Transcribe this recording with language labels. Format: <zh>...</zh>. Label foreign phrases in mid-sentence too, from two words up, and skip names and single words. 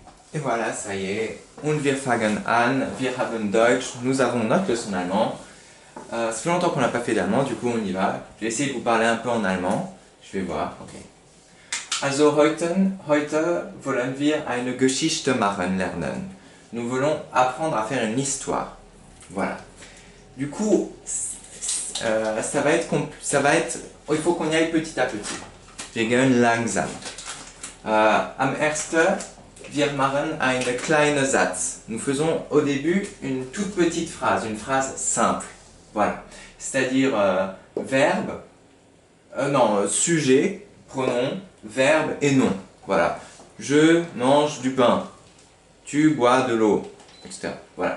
<fr>Et voilà, ça y est.</fr> <de>Und wir fangen an, wir haben Deutsch,</de> <fr>nous avons notre leçon d'allemand. Ça fait longtemps qu'on n'a pas fait d'allemand, du coup on y va. Je vais essayer de vous parler un peu en allemand. Je vais voir, ok.</fr> <de>Also heute wollen wir eine Geschichte machen lernen.</de> <fr>Nous voulons apprendre à faire une histoire. Voilà. Du coup, ça va être, il faut qu'on y aille petit à petit.</fr> <de>Wir gehen langsam. Am ersten, wir machen einen kleinen Satz.</de> <fr>Nous faisons au début une toute petite phrase, une phrase simple. Voilà. C'est-à-dire verbe, sujet, pronom, verbe et nom. Voilà. Je mange du pain. Tu bois de l'eau, etc. Voilà.</fr>